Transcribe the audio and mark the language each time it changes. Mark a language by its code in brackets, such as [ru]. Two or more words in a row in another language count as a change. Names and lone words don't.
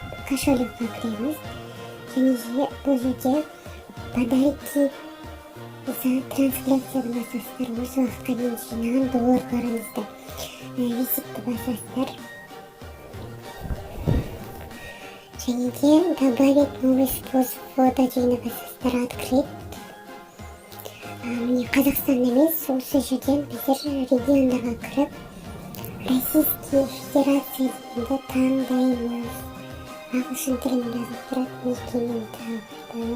[kk] кошелекке кіреміз. Және де бұл жерде [ru] подарки за трансляцияны [kk] басасыздар. Осы уақытқа дейін жинаған долларларыңызды визитті басасыздар. Және де [ru] добавить новый способ ввода [kk] дегенді басасыздар. Открыть. Міне Қазақстан емес, осы жерден біздер региондарға кіріп [ru] Российский Федерация [kk] дегенді таңдаймыз. Ағылшын тілінде жазып тұрады, мекенін тағып.